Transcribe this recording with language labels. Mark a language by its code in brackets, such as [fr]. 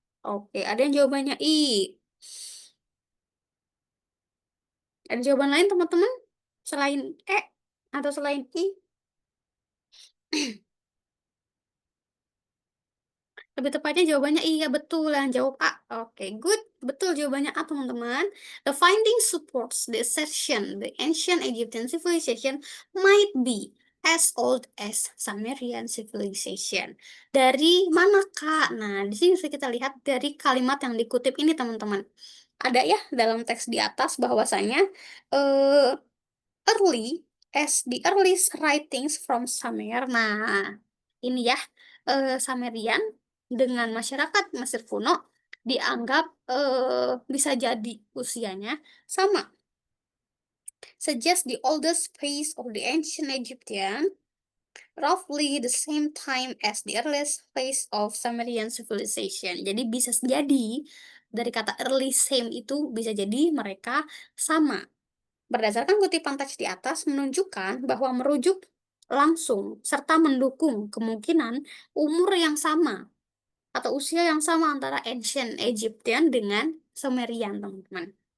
[id] Oke, ada yang jawabannya I. Ada jawaban lain, teman-teman? Selain E atau selain I? Lebih tepatnya jawabannya iya, betul. Yang jawab A. Oke, good. Betul jawabannya A, teman-teman. [en] The finding supports the assertion the ancient Egyptian civilization might be as old as Sumerian civilization. [id] Dari mana, Kak? Nah, di sini bisa kita lihat dari kalimat yang dikutip ini, teman-teman. Ada ya dalam teks di atas bahwasanya eh, [en] early as the earliest writings from Sumer. [id] Nah, ini ya, Sumerian dengan masyarakat Mesir kuno dianggap bisa jadi usianya sama. [en] Suggest the oldest phase of the ancient Egyptian, roughly the same time as the earliest phase of Sumerian civilization. [id] Jadi bisa jadi dari kata early same itu bisa jadi mereka sama. Berdasarkan kutipan teks di atas menunjukkan bahwa merujuk langsung serta mendukung kemungkinan umur yang sama atau usia yang sama antara ancient Egyptian dengan Sumerian, teman-teman.